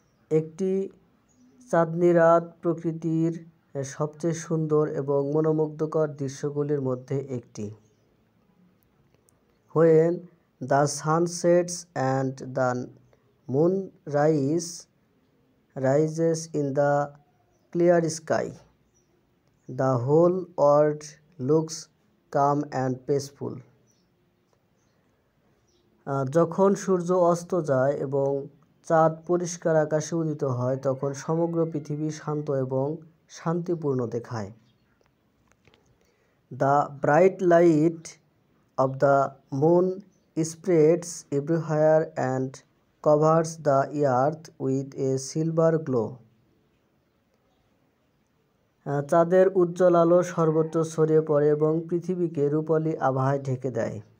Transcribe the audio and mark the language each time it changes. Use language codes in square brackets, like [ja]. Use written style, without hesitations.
[bn] একটি চাঁদনী রাত প্রকৃতির সবচেয়ে সুন্দর এবং মনোমুগ্ধকর দৃশ্যগুলির মধ্যে একটি। [en] When the sun sets and the moon rises in the clear sky, the whole world looks calm and peaceful. [bn] যখন সূর্য অস্ত যায় এবং চাঁদ পরিষ্কার আকাশে উদিত হয় তখন সমগ্র পৃথিবী শান্ত এবং শান্তিপূর্ণ দেখায়। [en] The bright light of the moon spreads everywhere and covers the earth with a silver glow. [bn] চাঁদের উজ্জ্বল আলো সর্বত্র ছড়িয়ে পড়ে এবং পৃথিবীকে রূপালী আভায় ঢেকে দেয়।